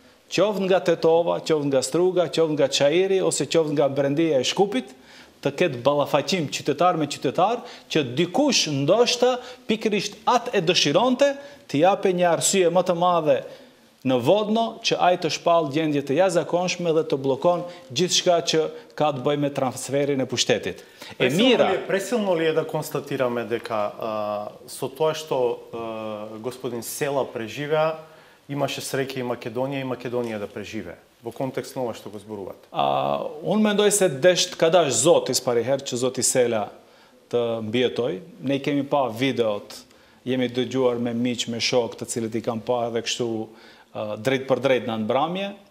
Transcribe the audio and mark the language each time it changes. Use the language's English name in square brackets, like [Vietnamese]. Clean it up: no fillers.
[Albanian] qoftë nga Tetova, qoftë nga Struga, qoftë nga Çairi ose qoftë nga Brendia e Shkupit, të ketë ballafaqim qytetar me qytetar, që dikush ndoshta pikërisht atë e dëshironte të jape një arsye më të madhe në Vodno që ai të shpall gjendje të jashtëzakonshme dhe të bllokon gjithçka që ka të bëjë me transferin e pushtetit. E mira, [Macedonian] пресилно ли е да констатираме дека со тоа што господин Села преживеа, имаше среќа и Македонија да преживее во контекст на ова што го зборувате? [Albanian] Unë mendoj se desht ka dash Zoti pariherë që Zoti Sela të mbijetoj. Ne kemi pa videot, jemi dëgjuar me miq, me shok, të cilët i kam pa edhe kështu drejt për drejt në mbrëmje.